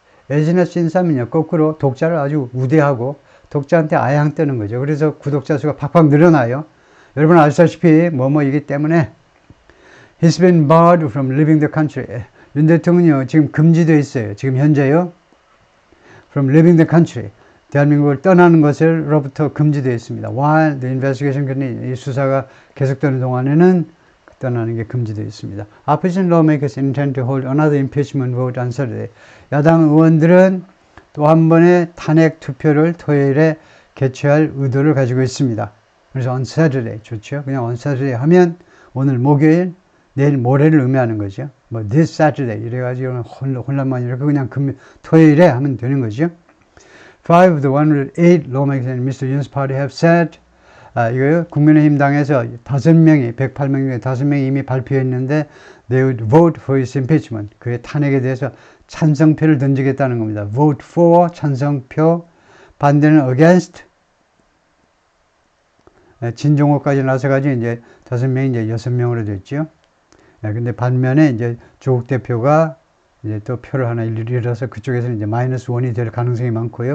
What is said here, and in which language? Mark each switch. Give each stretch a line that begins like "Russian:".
Korean: as나 since 하면요, 거꾸로 독자를 아주 우대하고 독자한테 아양 뜨는 거죠. 그래서 구독자 수가 팍팍 늘어나요. 여러분 아시다시피 뭐뭐이기 때문에
English: He's been barred from leaving the country.
Korean: 윤 대통령은요, 지금 금지되어 있어요. 지금 현재요.
English: From leaving the country.
Korean: 대한민국을 떠나는 것으로부터 금지되어 있습니다.
English: While the investigation,
Korean: 이 수사가 계속되는 동안에는 떠나는 게 금지되어 있습니다.
English: Opposition lawmakers intend to hold another impeachment vote on Saturday.
Korean: 야당 의원들은 또 한 번의 탄핵 투표를 토요일에 개최할 의도를 가지고 있습니다. 그래서
English: on Saturday
Korean: 좋죠. 그냥 on Saturday 하면 오늘 목요일, 내일 모레를 의미하는 거죠. 뭐
English: this Saturday
Korean: 이래가지고 혼란만 이렇게 그냥 토요일에 하면 되는 거죠.
English: 5 of the 108 lawmakers in Mr. Yoon's party have said,
Korean: 이거요, 국민의힘 당에서 5명이, 108명 중에 5명이 이미 발표했는데,
English: they would vote for his impeachment.
Korean: 그의 탄핵에 대해서 찬성표를 던지겠다는 겁니다.
English: vote for,
Korean: 찬성표, 반대는 against, 진종호까지 나서가지고 이제 5명이 이제 6명으로 됐죠. 근데 반면에 이제 조국 대표가 이제 또 표를 하나 잃어서 그쪽에서는 이제 -1이 될 가능성이 많고요.